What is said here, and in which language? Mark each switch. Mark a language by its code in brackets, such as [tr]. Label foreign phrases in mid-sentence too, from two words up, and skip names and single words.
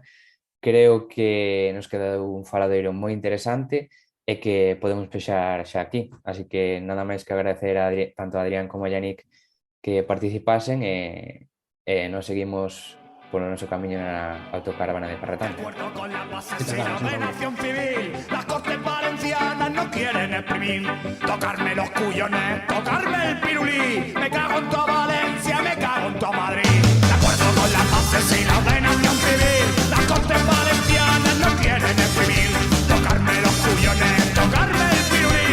[gl] Creo que nos queda un faladoiro moi interesante e que podemos pexar xa aquí. Así que nada máis que agradecer tanto a Adrián como a Yannick que participasen e nos seguimos polo noso camiño na autocaravana de Carretando. [es] Las Cortes Valencianas no quieren exprimir, tocarme los cuyones, tocarme el pirulí. Me cago en toda Valencia, me cago en toda Madrid. De acuerdo con las bases y la ordenación civil, las Cortes Valencianas no quieren exprimir, tocarme los cuyones, tocarme el pirulí.